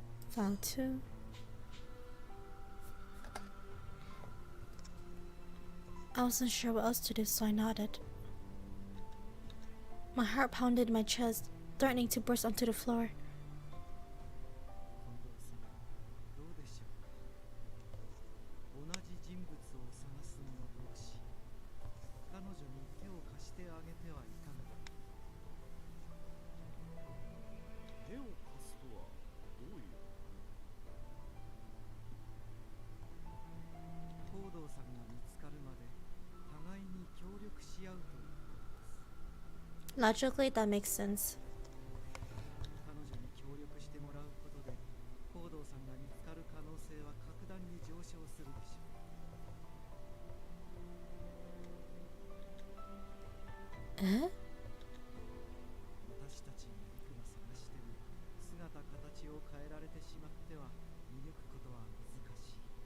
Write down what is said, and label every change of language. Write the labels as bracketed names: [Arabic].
[English] File 2. I wasn't sure what else to do, so I nodded. My heart pounded in my chest, threatening to burst onto the floor. [Japanese] 近藤さん、どうでしょうか。同じ人物を探す者同士、彼女に手を貸してあげてはいかが。手を貸すとはどういう。行動さんが見つかるまで互いに協力し合うということです。 [English] Logically, that makes sense. [Japanese] 彼女に協力してもらうことで行動さんが見つかる可能性は格段に上昇するでしょう。 Eh? 私たちがいくら探しても姿形を変えられてしまっては見抜くことは難しい。